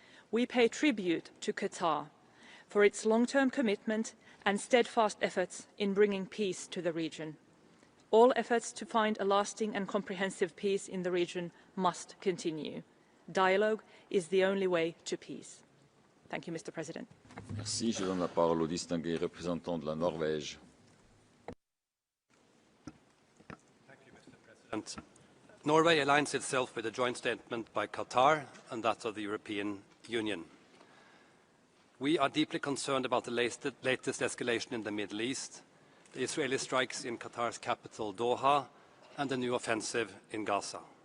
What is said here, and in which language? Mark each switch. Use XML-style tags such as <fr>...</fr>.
<en>We pay tribute to Qatar for its long-term commitment and steadfast efforts in bringing peace to the region. All efforts to find a lasting and comprehensive peace in the region must continue. Dialogue is the only way to peace. Thank you, Mr. President.</en> <fr>Merci. Je donne la parole au distingué représentant de la Norvège.</fr> <en>Norway aligns itself with a joint statement by Qatar and that of the European Union. We are deeply concerned about the latest escalation in the Middle East, the Israeli strikes in Qatar's capital, Doha, and the new offensive in Gaza.</en>